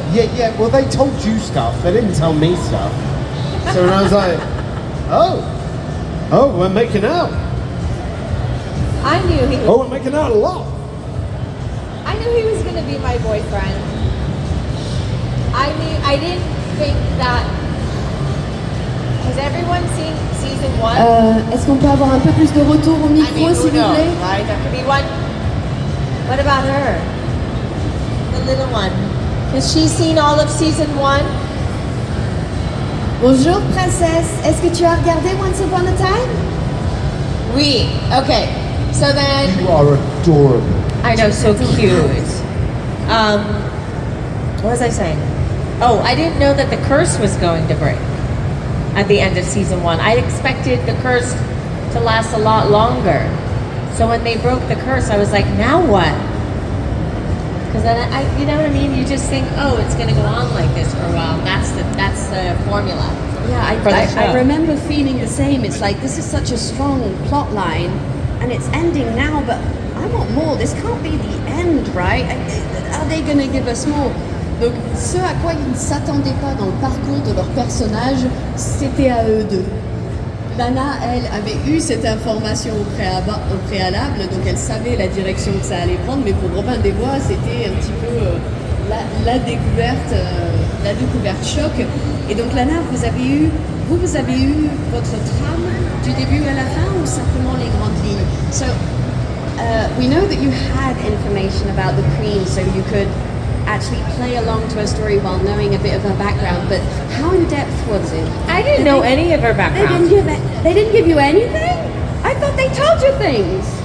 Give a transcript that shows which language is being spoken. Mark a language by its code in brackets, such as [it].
[en] yeah, well, they told you stuff. They didn't tell me stuff. So when I was like, oh, we're making out. I knew he was. Oh, we're making out a lot. I knew he was going to be my boyfriend. I didn't think that. Has everyone seen season 1? [fr] Est-ce qu'on peut avoir un peu plus de retour au micro, s'il vous plaît? [en] Right? There could be one. What about her? The little one. Has she seen all of season 1? [fr] Bonjour princesse, est-ce que tu as regardé Once Upon a Time? Oui. [en] Okay. So then. You are adorable. I know, so cute. What was I saying? Oh, I didn't know that the curse was going to break at the end of season 1. I expected the curse to last a lot longer. So when they broke the curse, I was like, now what? Because then you know what I mean? You just think, oh, it's going to go on like this for a while. That's the formula. Yeah, for the show. I remember feeling the same. It's like, this is such a strong plot line, and it's ending now, but I want more. This can't be the end, right? Are they gonna give us more? [fr] Donc, ce à quoi ils ne s'attendaient pas dans le parcours de leur personnage, c'était à eux deux. Lana, elle, avait eu cette information au préalable, donc elle savait la direction que ça allait prendre, mais pour Robin des Bois, c'était un petit peu la découverte choc. Et donc Lana, vous avez eu votre trame du début à la fin, ou simplement les grandes lignes? [en] So, we know that you had information about the Queen, so you could actually play along to her story while knowing a bit of her background, but how in depth was it? I didn't know any of her background. They didn't give you anything? I thought they told you things.